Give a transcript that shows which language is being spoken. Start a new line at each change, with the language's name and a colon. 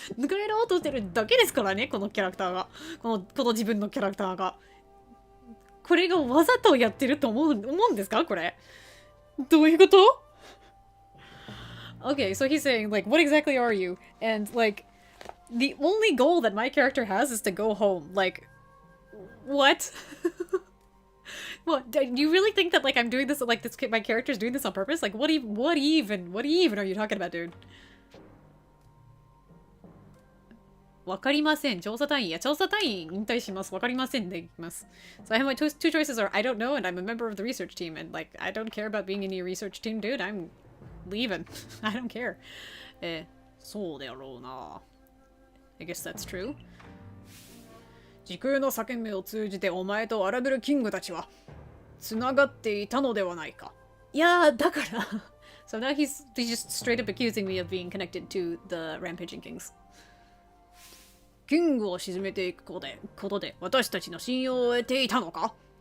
Japanese: このキャラクターが、この自分のキャラクターが、これがわざとやってると思うんですかこれ。どういうこと？
English: Okay, so he's saying like, what exactly are you? And like, the only goal that my character has is to go home. Like, what? What, do you really think that like I'm doing this, like this my character's doing this on purpose? Like what even are you talking about, dude?
Japanese: わかりません。調査隊員引退します。わかりませんでいきます。
English: So I have my two choices are I don't know and I'm a member of the research team, and like I don't care about being in your research team, dude. I'm leaving. I don't care.
Japanese: そうだろうな。
English: I guess that's true.
Japanese: 時空の裂け目を通じてお前とアラブルキングたちはつながっていたのではないか。いやだから。
English: So now he's just straight up accusing me of being connected to the rampaging kings.
Japanese: キングを沈めていくことで私たちの信用を得ていたのか？